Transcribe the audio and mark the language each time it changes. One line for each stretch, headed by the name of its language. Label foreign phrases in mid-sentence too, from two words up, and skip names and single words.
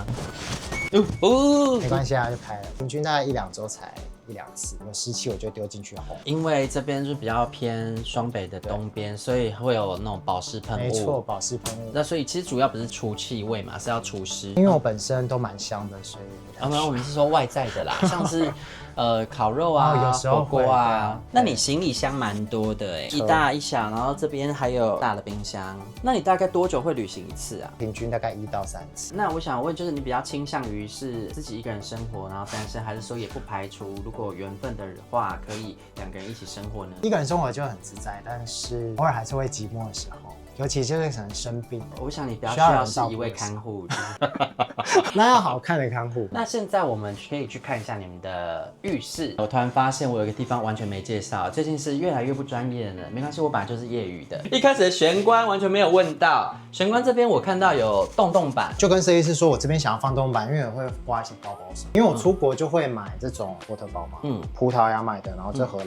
Chinese: 沒關係啊，就開了。平均大概1、2週才1、2次，有濕氣我就丟進去烘。因為這邊是比較偏雙北的東邊，所以會有那種保濕噴霧。沒錯，保濕噴霧。那所以其實主要不是除氣味嘛，是要除濕。因為我本身都蠻香的，所以我們是說外在的啦，像是烤肉啊，有時候火鍋啊。那你行李箱蠻多的哎，一大一小，然後這邊還有大的冰箱。那你大概多久會旅行一次啊？平均大概1到3次。那我想問，就是你比較傾向於是自己一個人生活，然後單身，還是說也不排除如果有緣分的話，可以2個人一起生活呢？一個人生活就很自在，但是偶爾還是會寂寞的時候。尤其就是可能生病，我想你比較需要是一位看護，那要好看的看護。那現在我們可以去看一下你們的浴室。我突然發現我有一個地方完全沒介紹，最近是越來越不專業的，沒關係，我本來就是業餘的。一開始的玄關完全沒有問到，玄關這邊我看到有洞洞板，就跟設計師說我這邊想要放洞洞板，因為我會掛一些包包什麼，因為我出國就會買這種波特包嘛，葡萄牙買的，然後這荷蘭。